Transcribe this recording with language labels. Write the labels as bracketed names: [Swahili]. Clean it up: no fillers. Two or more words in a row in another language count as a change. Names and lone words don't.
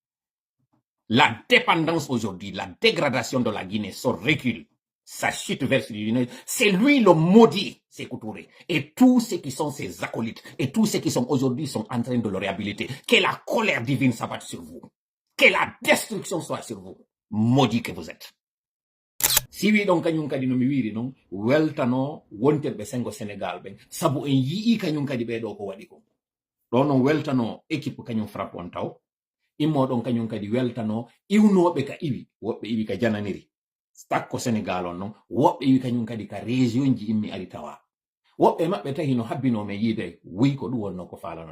[French] La dépendance aujourd'hui, la dégradation de la Guinée, son recul, sa chute vers l'Union, c'est lui le maudit, Sékou Touré. Et tous ceux qui sont ses acolytes, et tous ceux qui sont aujourd'hui sont en train de le réhabiliter. Que la colère divine s'abatte sur vous. Que la destruction soit sur vous. Maudit que vous êtes. [Fula] Si wi ɗon kañum kadi no mi wiri noon weltano wontirɓe sengo Sénégal ɓen sabu en yii kañum kadi ɓeɗo ko waɗi ko ɗo noon weltano équipe kañum frappe on taw immoɗon kañum kadi weltano iwnoɓe ka iwi woɓɓe iwi ka jananiri takko Sénégal on noon woɓɓe iwi kañum kadi ka région ji immi ari tawa woɓɓe maɓɓe tahi no habbinomen yiide wi ko ɗum wonno ko falano